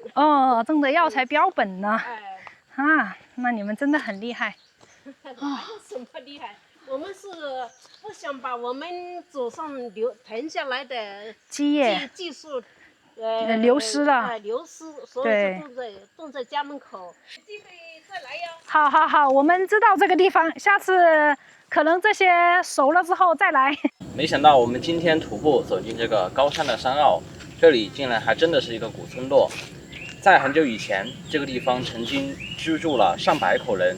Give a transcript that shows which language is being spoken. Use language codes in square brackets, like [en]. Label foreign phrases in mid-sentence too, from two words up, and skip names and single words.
[zh] 哦，種的藥材標本呢？那你們真的很厲害。哪有什麼厲害？我們是不想把我們祖上传下來的技術流失了，所以就種在家門口。機会再來喲。好，我們知道這個地方，下次可能這些熟了之後再來。沒想到我們今天徒步走進這個高山的山坳，這裡竟然還真的是一個古村落。在很久以前，這個地方曾經居住了上百口人。